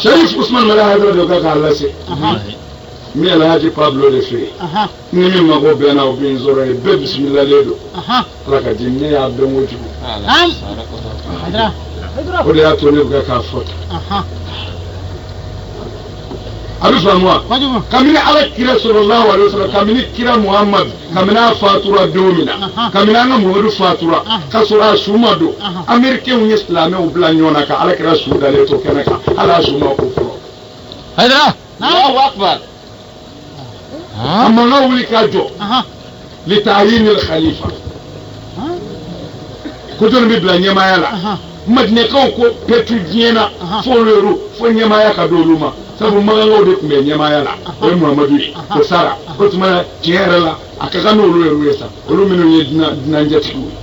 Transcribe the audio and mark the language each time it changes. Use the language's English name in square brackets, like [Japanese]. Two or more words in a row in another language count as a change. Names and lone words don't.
[Bambara] Sharif Usman Mara Hayidara de ka k'a lase min Alhaji Pablo de fɛ yen ni min mago bɛnna o bɛ n sɔrɔ yen bɛɛ bisimilalen don ala ka di ne y'a dɔn kojugu o de y'a to ne bɛ k'a fɔ tan. a bɛ faamu wa kabini ala kira [Arabic] صلى الله عليه وسلم [Bambara] kabini kira Muhammad kabini a fatura don min na kabini an ka Muhammadu fatura k'a sɔrɔ a su ma don Américains ye silamɛw bila ɲɔgɔn na ka ala kira su dalen to kɛnɛ kan hali a su ma ko fɔlɔ. [Arabic] الله أكبر. [Bambara] a mankan wuli k'a jɔ litayini khalifa ko jɔnni bɛ bila ɲɛmaaya la madinɛkaw ko pɛtu diɲɛ na fo olu fo ɲɛmaaya ka don olu ma sabu magangaw de tun bɛ ɲɛmaaya la o ye Muhamadu ye o sara o tuma na tiɲɛ yɛrɛ la a ka kan n'olu yɛrɛ ye sa olu minnu ye dunanjɛtigiw ye.